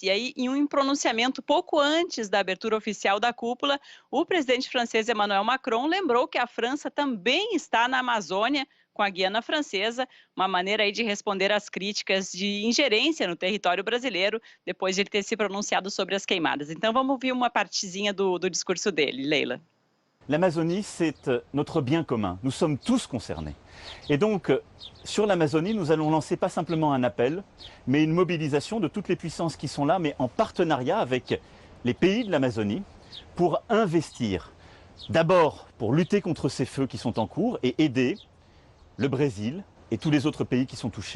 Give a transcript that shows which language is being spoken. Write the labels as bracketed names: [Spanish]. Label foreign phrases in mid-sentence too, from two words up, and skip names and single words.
[Portuguese] E aí, em um pronunciamento pouco antes da abertura oficial da cúpula, o presidente francês Emmanuel Macron lembrou que a França também está na Amazônia, com a Guiana Francesa, uma maneira aí de responder às críticas de ingerência no território brasileiro, depois de ele ter se pronunciado sobre as queimadas. Então, vamos ouvir uma partezinha do discurso dele, Leila. [French] L'Amazonie, c'est notre bien commun. Nous sommes tous concernés. Et donc, sur l'Amazonie, nous allons lancer pas simplement un appel, mais une mobilisation de toutes les puissances qui sont là, mais en partenariat avec les pays de l'Amazonie, pour investir. D'abord, pour lutter contre ces feux qui sont en cours et aider le Brésil et tous les autres pays qui sont touchés.